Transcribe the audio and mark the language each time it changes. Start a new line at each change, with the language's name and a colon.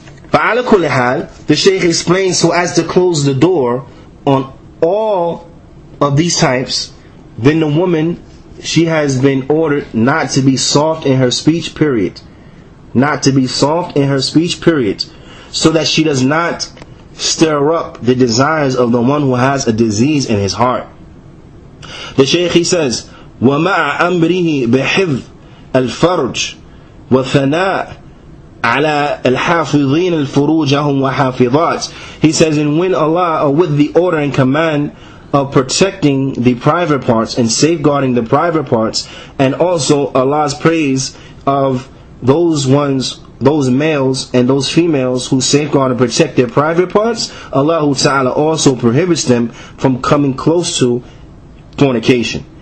Arabic: فَعَلَى كُلِّ حَالٍ,
English: the Shaykh explains, so as to close the door on all of these types, then the woman, she has been ordered not to be soft in her speech, period. Not to be soft in her speech, period. So that she does not stir up the desires of the one who has a disease in his heart. The Shaykh, he says,
Arabic: وَمَعَ أَمْرِهِ بِحِفْظِ الْفَرْجِ وَثَنَاء عَلَى الْحَافِظِينَ الْفُرُوجَهُمْ وَحَافِظَاتِ.
English: He says, and when Allah, with the order and command of protecting the private parts and safeguarding the private parts, and also Allah's praise of those ones, those males and those females who safeguard and protect their private parts, Allah Ta'ala also prohibits them from coming close to fornication.